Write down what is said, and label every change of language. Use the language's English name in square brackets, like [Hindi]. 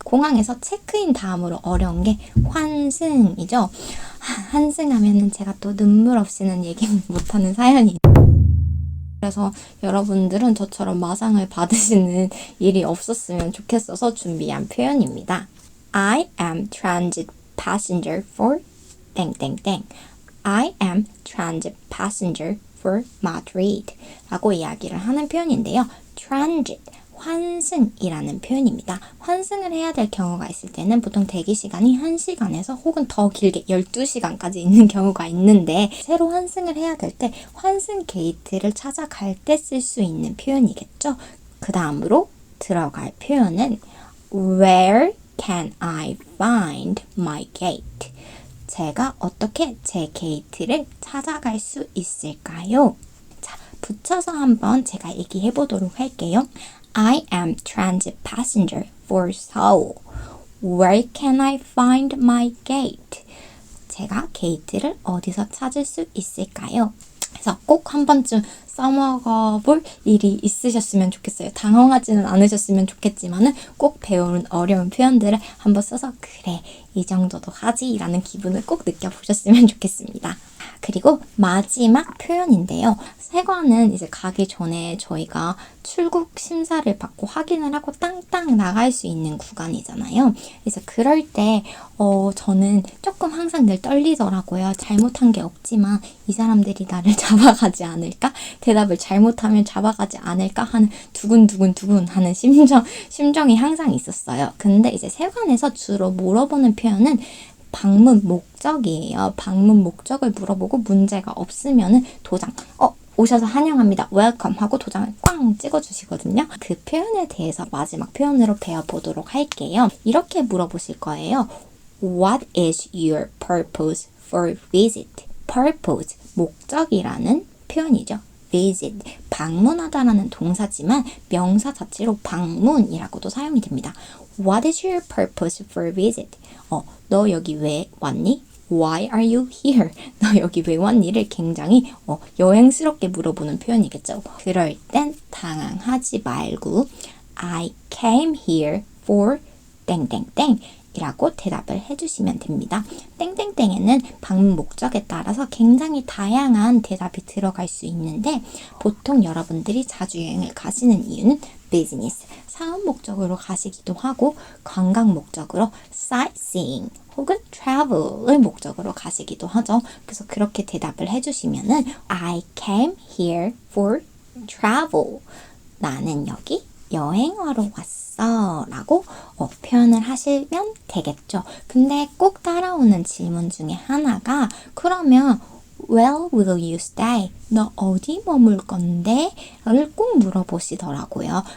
[Korean] 공항에서 체크인 다음으로 어려운 게 환승이죠. 환승하면은 제가 또 눈물 없이는 얘기 못하는 사연이 그래서 여러분들은 저처럼 마상을 받으시는 일이 없었으면 좋겠어서 준비한 표현입니다. [English] I am transit passenger for [Korean] 땡땡땡. [English] I am transit passenger for Madrid [Korean] 라고 이야기를 하는 표현인데요. [English] transit, [Korean] 환승이라는 표현입니다. 환승을 해야 될 경우가 있을 때는 보통 대기 시간이 1시간에서 혹은 더 길게 12시간까지 있는 경우가 있는데 새로 환승을 해야 될 때 환승 게이트를 찾아갈 때 쓸 수 있는 표현이겠죠. 그 다음으로 들어갈 표현은 [English] Where can I find my gate? [Korean] 제가 어떻게 제 게이트를 찾아갈 수 있을까요? 자, 붙여서 한번 제가 얘기해 보도록 할게요. [English] I am transit passenger for Seoul. Where can I find my gate? [Korean] 제가 게이트를 어디서 찾을 수 있을까요? 그래서 꼭 한 번쯤 써먹어 볼 일이 있으셨으면 좋겠어요. 당황하지는 않으셨으면 좋겠지만은 꼭 배우는 어려운 표현들을 한번 써서 그래, 이 정도도 하지 라는 기분을 꼭 느껴보셨으면 좋겠습니다. 그리고 마지막 표현인데요. 세관은 이제 가기 전에 저희가 출국 심사를 받고 확인을 하고 땅땅 나갈 수 있는 구간이잖아요. 그래서 그럴 때 저는 조금 항상 늘 떨리더라고요. 잘못한 게 없지만 이 사람들이 나를 잡아가지 않을까? 대답을 잘못하면 잡아가지 않을까 하는 두근두근 하는 심정이 항상 있었어요. 근데 이제 세관에서 주로 물어보는 표현은 방문 목적이에요. 방문 목적을 물어보고 문제가 없으면은 도장, 오셔서 환영합니다. 웰컴 하고 도장을 꽝 찍어주시거든요. 그 표현에 대해서 마지막 표현으로 배워보도록 할게요. 이렇게 물어보실 거예요. [English] What is your purpose for visit? [Korean] purpose, 목적이라는 표현이죠. visit, 방문하다라는 동사지만 명사 자체로 방문이라고도 사용이 됩니다. [English] What is your purpose for visit? [Korean] 너 여기 왜 왔니? [English] Why are you here? [Korean] 너 여기 왜 왔니?를 굉장히 여행스럽게 물어보는 표현이겠죠. 그럴 땐 당황하지 말고 [English] I came here for [Korean] 땡땡땡 이라고 대답을 해주시면 됩니다. 땡땡땡에는 방문 목적에 따라서 굉장히 다양한 대답이 들어갈 수 있는데 보통 여러분들이 자주 여행을 가시는 이유는 비즈니스, 사업 목적으로 가시기도 하고 관광 목적으로 sightseeing 혹은 travel을 목적으로 가시기도 하죠. 그래서 그렇게 대답을 해주시면은 [English] I came here for travel. [Korean] 나는 여기 여행하러 왔어 라고 표현을 하시면 되겠죠. 근데 꼭 따라오는 질문 중에 하나가 그러면 [English] Where will you stay? [Korean] 너 어디 머물 건데? 를 꼭 물어보시더라고요.